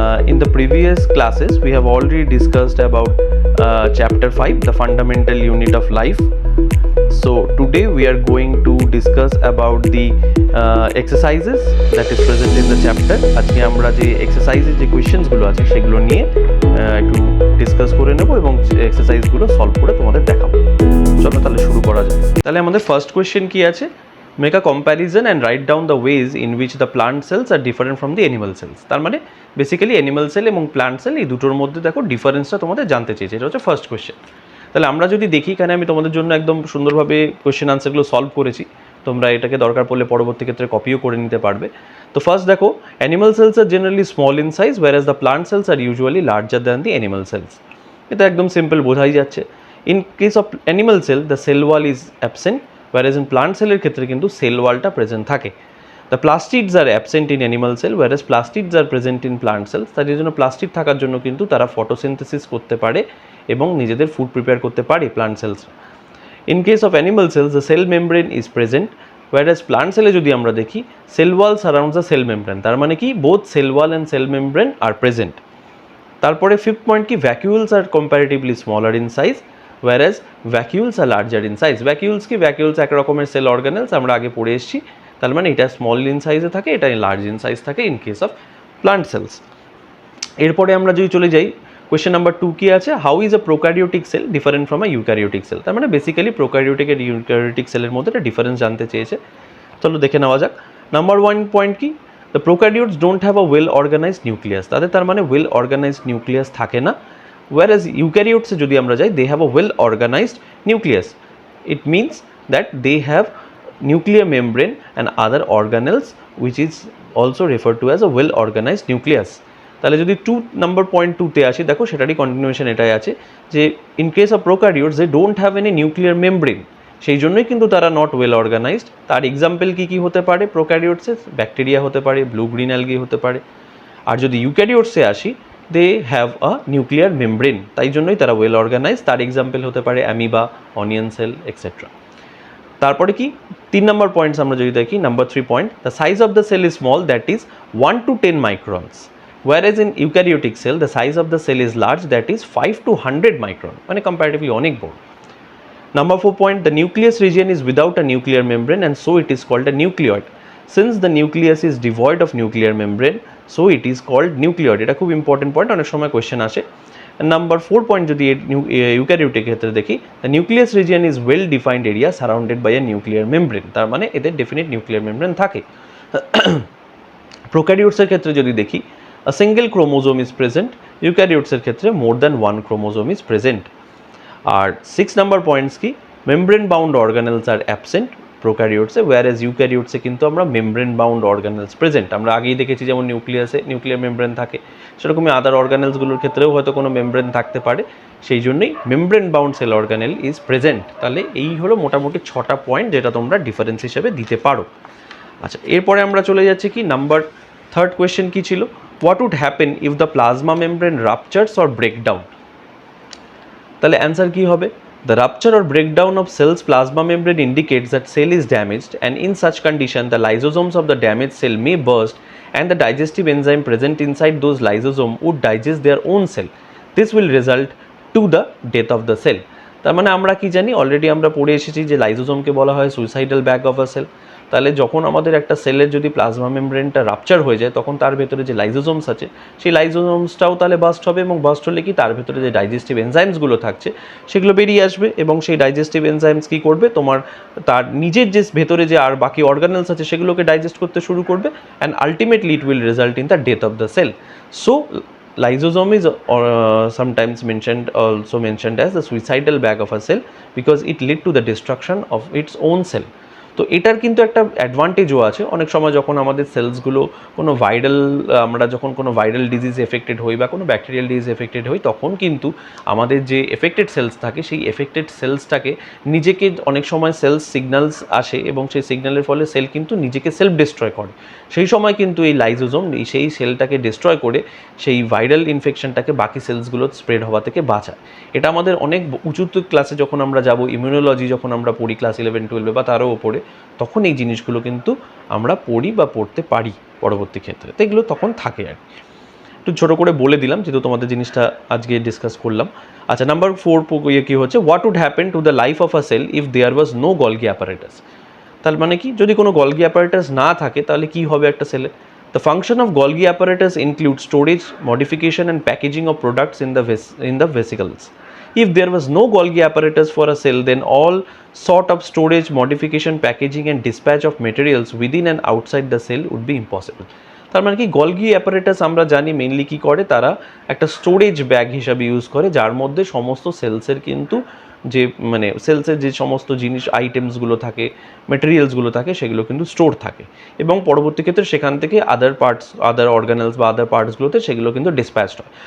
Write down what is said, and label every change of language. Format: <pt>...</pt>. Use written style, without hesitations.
<en>In the previous classes we have already discussed about chapter 5, the fundamental unit of life. So today we are going to discuss about the exercises that is present in the chapter.</en> <bn>আজকে আমরা যে এক্সারসাইজের যে questions গুলো আছে সেগুলো নিয়ে একটু discuss করে নেব এবং এক্সারসাইজ গুলো সলভ করে তোমাদের দেখাবো। চলো তাহলে শুরু করা যাক। তাহলে আমাদের ফার্স্ট কোয়েশ্চেন কি আছে?</bn> <en>Make a comparison and write down the ways in which the plant cells are different from the animal cells.</en> <bn>তার মানে বেসিক্যালি অ্যানিমাল সেল এবং প্লান্ট সেল এই দুটোর মধ্যে দেখো ডিফারেন্সটা তোমাদের জানতে চেয়েছে। এটা হচ্ছে ফার্স্ট কোয়েশ্চেন। তাহলে আমরা যদি দেখি এখানে আমি তোমাদের জন্য একদম সুন্দরভাবে কোয়েশ্চেন আনসারগুলো সলভ করেছি। তোমরা এটাকে দরকার পড়লে পরবর্তী ক্ষেত্রে কপিও করে নিতে পারবে। তো ফার্স্ট দেখো,</bn> <en>Animal cells are generally small in size whereas the plant cells are usually larger than the animal cells.</en> <bn>এটা একদম সিম্পল বোঝাই যাচ্ছে।</bn> <en>In case of animal cell the cell wall is absent whereas in plant cell</en> <bn>এর ক্ষেত্রে কিন্তু sell ওয়ালটা present থাকে।</bn> <en>The plastids are absent in animal cell whereas plastids are present in plant cells.</en> <bn>তার জন্য plastid থাকার জন্য কিন্তু তারা ফটোসিনথেসিস করতে পারে এবং নিজেদের ফুড প্রিপেয়ার করতে পারে plant sales.</bn> <en>In case of animal cells the cell membrane is present whereas plant cell</en> <bn>এ যদি আমরা দেখি</bn> <en>cell wall surrounds the cell membrane.</en> <bn>তার মানে কি</bn> <en>both cell wall and cell membrane are present.</en> <bn>তারপরে fifth point কি,</bn> <en>vacuoles are comparatively smaller in size whereas vacuoles are larger in size.</en> <bn>vacuoles কি, vacuoles এক রকমের সেল অর্গানেলস, আমরা আগে পড়ে এসেছি। তার মানে এটা স্মল ইন সাইজে থাকে, এটা লার্জ ইন সাইজ থাকে in case of plant sales. এরপরে আমরা যদি চলে যাই কোয়েশ্চেন নাম্বার 2 কি আছে,</bn> <en>How is a prokaryotic cell different from a eukaryotic cell.</en> <bn>তার মানে বেসিক্যালি প্রোক্যারিওটিক আর ইউক্যারিওটিক সেলের মধ্যে একটা ডিফারেন্স জানতে চেয়েছে। চলো দেখে নেওয়া যাক। নাম্বার 1 পয়েন্ট কি,</bn> <en>The prokaryotes don't have a well organised nucleus.</en> <bn>তার মানে ওয়েল অর্গানাইজড নিউক্লিয়াস থাকে না।</bn> <en>whereas eukaryotes</en> <bn>এ যদি আমরা যাই</bn> <en>they have a well organized nucleus. It means that they have nuclear membrane and other organelles which is also referred to as a well organized nucleus.</en> <bn>তাহলে যদি 2 নম্বর point 2 তে আসি, দেখো সেটারই কন্টিনিউয়েশন এটাই আছে যে</bn> <en>in case of prokaryotes they don't have any nuclear membrane,</en> <bn>সেই জন্যই কিন্তু তারা নট ওয়েল অর্গানাইজড। তার এক্সাম্পল কি হতে পারে প্রোক্যারিওটসে? ব্যাকটেরিয়া হতে পারে, ব্লু গ্রিন অ্যালগি হতে পারে। আর যদি ইউক্যারিওটসে আসি</bn> <en>they have a nuclear membrane,</en> <bn>তাই জন্যই তারা ওয়েল অর্গানাইজ। তার এক্সাম্পল হতে পারে অ্যামিবা, অনিয়ন সেল এক্সেট্রা। তারপরে কি 3 নম্বর পয়েন্টস আমরা যদি দেখি, number 3 point,</bn> <en>the size of the cell is small that is 1 to 10 microns whereas in eukaryotic cell the size of the cell is large that is 5 to 100 micron,</en> <bn>মানে comparatively অনেক বড়। Number 4 point,</bn> <en>the nucleus region is without a nuclear membrane and so it is called a nucleoid. Since the nucleus is devoid of nuclear membrane so it is called nucleoid.</en> <bn>এটা খুব important point, অনেক সময় question আসে। Number 4 point যদি eukaryotic ক্ষেত্রে দেখি,</bn> <en>The nucleus region is well defined area surrounded by a nuclear membrane.</en> <bn>তার মানে এদের ডেফিনিট নিউক্লিয়ার মেমব্রেন থাকে। প্রোক্যারিওটসের ক্ষেত্রে যদি দেখি</bn> <en>a single chromosome is present,</en> <bn>ইউক্যারিওটসের ক্ষেত্রে</bn> <en>More than 1 chromosome is present.</en> <bn>আর 6 number points কি,</bn> <en>membrane bound organelles are absent</en> <bn>প্রোক্যারিওটসে whereas ইউক্যারিওটসে কিন্তু আমরা মেমব্রেন বাউন্ড অর্গানেলস প্রেজেন্ট। আমরা আগেই দেখেছি যেমন নিউক্লিয়াসে নিউক্লিয়ার মেমব্রেন থাকে, সেরকমই আদার অর্গানেলসগুলোর ক্ষেত্রেও হয়তো কোনো মেমব্রেন থাকতে পারে, সেই জন্যই membrane bound sell organelle is present. তাহলে এই হলো মোটামুটি 6টা পয়েন্ট যেটা তোমরা ডিফারেন্স হিসেবে দিতে পারো। আচ্ছা, এরপরে আমরা চলে যাচ্ছি কি নাম্বার 3rd কোয়েশ্চেন কি ছিল,</bn> <en>What would happen if the plasma membrane ruptures or breakdown.</en> <bn>তাহলে অ্যান্সার কি হবে,</bn> <en>the rupture or breakdown of cell's plasma membrane indicates that cell is damaged and in such condition the lysosomes of the damaged cell may burst and the digestive enzyme present inside those lysosomes would digest their own cell. This will result to the death of the cell.</en> <bn>তার মানে আমরা কি জানি, already আমরা পড়ে এসেছি যে লাইজোজোমকে বলা হয় suicidal bag of a sell. তাহলে যখন আমাদের একটা সেলের যদি প্লাজমা মেমব্রেনটা রাপচার হয়ে যায় তখন তার ভেতরে যে লাইজোজোমস আছে সেই লাইজোজোমসটাও তাহলে বাস্ট হবে এবং বাস্ট হলে কি তার ভেতরে যে ডাইজেস্টিভ এনজাইমসগুলো থাকছে সেগুলো বেরিয়ে আসবে এবং সেই ডাইজেস্টিভ এনজাইমস কী করবে, তোমার তার নিজের যে ভেতরে যে আর বাকি অর্গানেলস আছে সেগুলোকে ডাইজেস্ট করতে শুরু করবে</bn> <en>And ultimately it will result in the death of the cell. So lysosome is sometimes also mentioned as the suicidal bag of a cell because it lead to the destruction of its own cell.</en> <bn>তো এটার কিন্তু একটা অ্যাডভান্টেজও আছে। অনেক সময় যখন আমাদের সেলসগুলো কোনো আমরা যখন কোনো ভাইরাল ডিজিজ এফেক্টেড হই বা কোনো ব্যাকটেরিয়াল ডিজিজ এফেক্টেড হই তখন কিন্তু আমাদের যে এফেক্টেড সেলস থাকে সেই এফেক্টেড সেলসটাকে নিজেকে অনেক সময় সেলস সিগন্যালস আসে এবং সেই সিগন্যালের ফলে সেল কিন্তু নিজেকে সেলফ ডিস্ট্রয় করে। সেই সময় কিন্তু এই লাইজোজোম সেই সেলটাকে ডিস্ট্রয় করে সেই ভাইরাল ইনফেকশনটাকে বাকি সেলসগুলো স্প্রেড হওয়া থেকে বাঁচায়। এটা আমাদের অনেক উঁচু ক্লাসে যখন আমরা যাব, ইমিউনোলজি যখন আমরা পড়ি ক্লাস 11-12 বা তারও ওপরে, তখন এই জিনিসগুলো কিন্তু আমরা পড়ি বা পড়তে পারি পরবর্তী ক্ষেত্রে, তো এগুলো তখন থাকে আর কি। একটু ছোটো করে বলে দিলাম যেহেতু তোমাদের জিনিসটা আজকে ডিসকাস করলাম। আচ্ছা, নাম্বার 4 কী হচ্ছে,</bn> <en>What would happen to the life of a cell if there was no Golgi apparatus.</en> <bn>তার মানে কি, যদি কোনো গলগি অ্যাপারেটাস না থাকে তাহলে কি হবে একটা সেলে?</bn> <en>The function of Golgi apparatus includes storage, modification and packaging of products in the vesicles. If there was no Golgi apparatus for a cell, then all sort of storage, modification, packaging and dispatch of materials within and outside the cell would be impossible.</en> <bn>তার মানে কি, Golgi apparatus আমরা জানি mainly কী করে, তারা একটা storage bag হিসাবে use করে যার মধ্যে সমস্ত সেলসের কিন্তু যে মানে সেলসের যে সমস্ত জিনিস আইটেমসগুলো থাকে, মেটেরিয়ালসগুলো থাকে, সেগুলো কিন্তু স্টোর থাকে এবং পরবর্তী ক্ষেত্রে সেখান থেকে আদার অর্গানেলস বা আদার পার্টসগুলোতে সেগুলো কিন্তু ডিসপ্যাচড হয়।</bn>